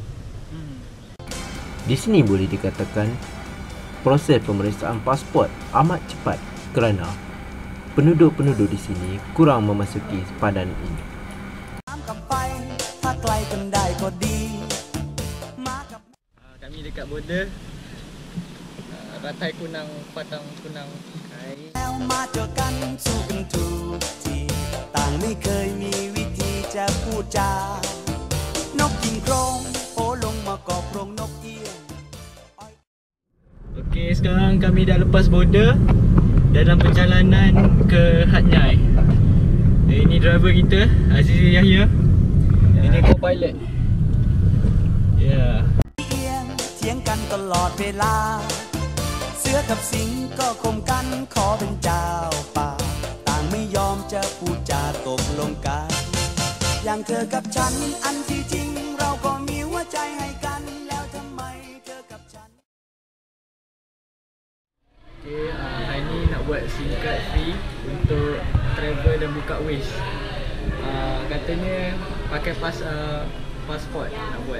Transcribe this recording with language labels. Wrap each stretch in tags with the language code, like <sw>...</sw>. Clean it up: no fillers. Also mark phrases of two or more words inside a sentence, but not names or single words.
<ms>Di sini boleh dikatakan proses pemeriksaan pasport amat cepat kerana penduduk-penduduk di sini kurang memasuki sempadan ini. Kami dekat border Ratai Kunang, Patang Kunang.</ms> <th>มาเจอกันสู้กันทุกทีต่างไม่เคยมีวิธีจะพูดจานกกินโครงโอลงมากอบโรงนกเอี้ยง</th> <ms>Okey, sekarang kami dah lepas border dalam perjalanan ke Hat Nyai. Ini driver kita, Aziz Yahya. Ini co-pilot. Ya.</ms> <th>เถียงกันตลอดเวลาเสือกับสิงก็คมกันขอเป็นเจ้าป่าต่างไม่ยอมจะพูดจาตกลงกันอย่างเธอกับฉันอันที่จริงเราก็มีหัวใจให้กันแล้วทำไมเธอกับฉัน</th> <ms>Okey, hari ni nak buat</ms> <en>SIM card</en> <ms>free untuk travel dan buka Waze. Katanya pakai pasport nak buat.</ms>